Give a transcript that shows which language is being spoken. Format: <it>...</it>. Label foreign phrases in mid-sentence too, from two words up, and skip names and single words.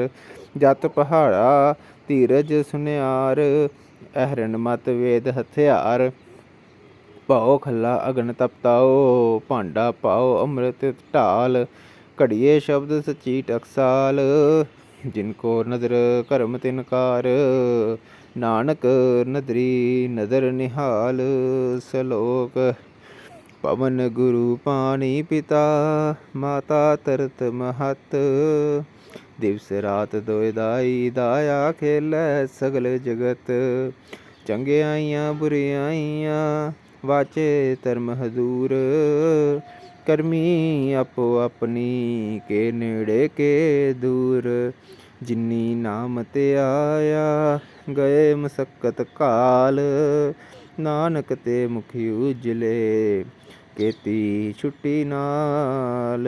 <pa>ਜਤ ਪਹਾੜਾ ਧੀਰਜ ਸੁਨਿਆਰ, ਅਹਰਨ ਮਤ ਵੇਦ ਹਥਿਆਰ। ਪਾਓ ਖਲਾ ਅਗਨ ਤਪਤਾਓ, ਭਾਂਡਾ ਪਾਓ ਅੰਮ੍ਰਿਤ ਢਾਲ। ਘੜੀਏ ਸ਼ਬਦ ਸਚੀ ਟਕਸਾਲ, ਜਿਨਕੋ ਨਦਰ ਕਰਮ ਤਿਨਕਾਰ। ਨਾਨਕ ਨਦਰੀ ਨਦਰ ਨਿਹਾਲ। सलोक। ਪਵਨ ਗੁਰੁ ਪਾਨੀ ਪਿਤਾ, ਮਾਤਾ ਤਰਤ ਮਹਤ। ਦਿਵਸ ਰਾਤ ਦੋਏ ਦਾਈ, ਦਾਇਆ ਖੇਲੈ ਸਗਲ ਜਗਤ। ਚੰਗਿਆਈਆਂ ਬੁਰਿਆਈਆਂ, ਵਾਚੇ ਧਰਮ ਹਦੂਰ। ਕਰਮੀ ਆਪੋ ਅਪਨੀ, ਕੇ ਨੇੜੇ ਕੇ ਦੂਰ। ਜਿਨੀ ਨਾਮ ਤੇ ਆਇਆ, ਗਏ ਮਸੱਕਤ ਕਾਲ। ਨਾਨਕ ਤੇ ਮੁਖੀ ਉਜਲੇ, ਕੇਤੀ ਛੁੱਟੀ ਨਾਲ।</pa>